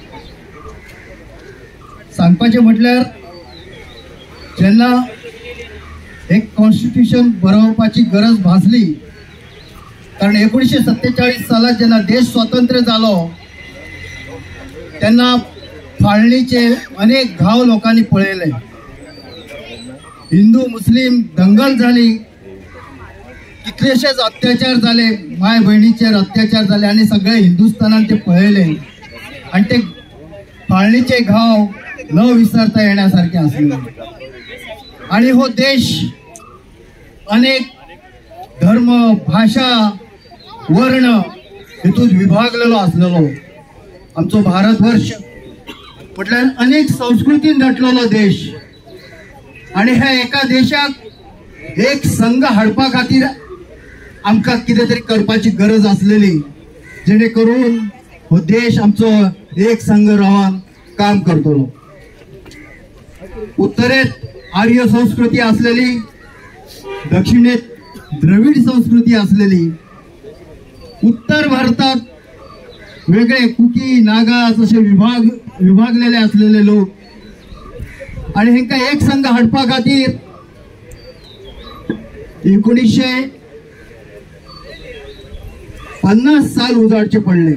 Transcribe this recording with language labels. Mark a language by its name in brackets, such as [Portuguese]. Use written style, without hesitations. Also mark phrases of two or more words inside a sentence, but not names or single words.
[Konkani] सांगपाचें म्हटल्यार जेन्ना एक कॉन्स्टिट्यूशन बरोवपाची गरज भासली, कारण 1947 सालात जेन्ना देश स्वतंत्र जालो तेन्ना फाळणीचे अनेक घाव लोकांनी पळयले. हिंदू मुस्लिम दंगल झाली, कितलेशेच अत्याचार झाले, माय बहिणीचेर अत्याचार झाले आणि सगळे हिंदुस्थानात ते पळयले आणि ते फाळणीचे घाव न विसरता येण्यासारखे असले. आणि हो देश अनेक धर्म भाषा वर्ण हेतून विभागलेलो असलेलो. आमचो भारतवर्ष म्हटल्यार अनेक संस्कृतीन नटलेलो देश आणि ह्या एका देशाक एक संघ हाडपा खातीर आमकां कितें तरी करपाची गरज आसलेली, जेणे करून हो देश आमचो एक संघ रावन काम करतलो. उत्तरेत आर्य संस्कृती असलेली, दक्षिणेत द्रविड संस्कृती असलेली, उत्तर भारतात वेगळे कुकी नागा असे विभागलेले असलेले लोक आणि हेंका एक संघ हाडपा खातीर 1950 साल उजाडचे पडले.